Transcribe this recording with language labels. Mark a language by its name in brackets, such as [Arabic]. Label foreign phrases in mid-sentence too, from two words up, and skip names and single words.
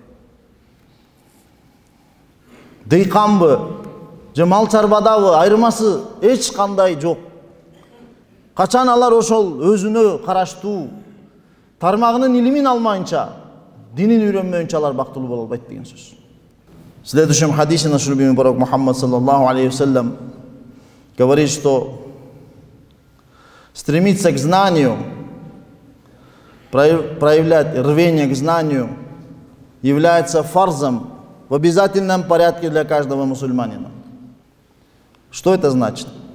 [Kyrgyz] Дыйканбы, же мал чарбадабы айырмасы эч кандай жок. Качан алар ошол өзүнө караштуу тармагынын илимин алмайынча, динин үйрөнмөйүнчө алар бактылуу боло албайт деген сөз. [Russian] В следующем хадисе наш любимый пророк Мухаммад [Arabic] صلى الله عليه وسلم [Russian] говорит, что стремиться к знанию, проявлять рвение к знанию является фарзом в обязательном порядке для каждого мусульманина. Что это значит?